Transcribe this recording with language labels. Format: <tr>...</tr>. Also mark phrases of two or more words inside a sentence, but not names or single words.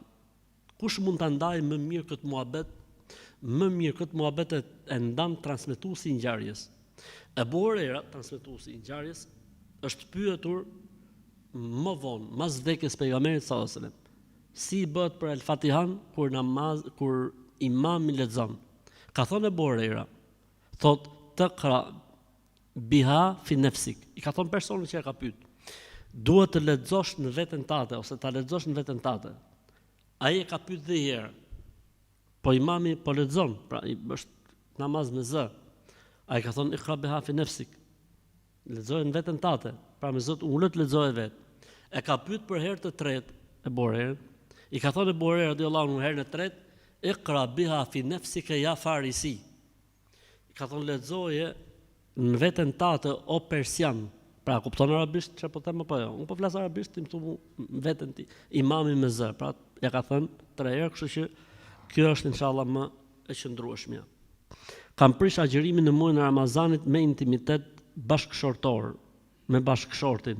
<sq>Kush mund ta ndajë më mirë këtë muhabet? Më mirë këtë muhabet e ndan transmetuesi i ngjarjes. Abu Huraira, transmetuesi i ngjarjes, është pyetur më vonë, mas vdekjes pejgamberit</sq> <ar>صلى الله عليه وسلم,</ar> <sq>si bëhet për El-Fatihan kur imami lexon. Ka thënë Abu Huraira, thot</sq> <ar>تقرأ بها في نفسك.</ar> <sq>I ka thënë personi që e ka pyet, duhet të lexosh në veten tate ose ta lexosh në veten tate. Ai e ka pyet dhe herë. Po imami po lexon, pra është namaz me zë. Ai ka thonë</sq> <ar>اقرأ بها في نفسك.</ar> <sq>Lexoje në veten tate, pra me zot ulët lexoje vet. E ka pyet për herë të tretë e Buhariu. I ka thonë Buhariu</sq> <ar>رضي الله عنه</ar> <sq>herën e tretë,</sq> <ar>اقرأ بها في نفسك يا فارسي.</ar> <sq>I ka thonë lexoje në veten tate o persian. Pra, kupton arabisht çfarë po them apo jo? Unë po flas arabisht, ti më thua veten ti, imami me zë. Pra, ja ka thënë 3 herë, kështu që kjo është inshallah më e qëndrueshmja. Kam prish agjërimin në muajin e Ramazanit me intimitet bashkëshortor, me bashkëshortin.</sq>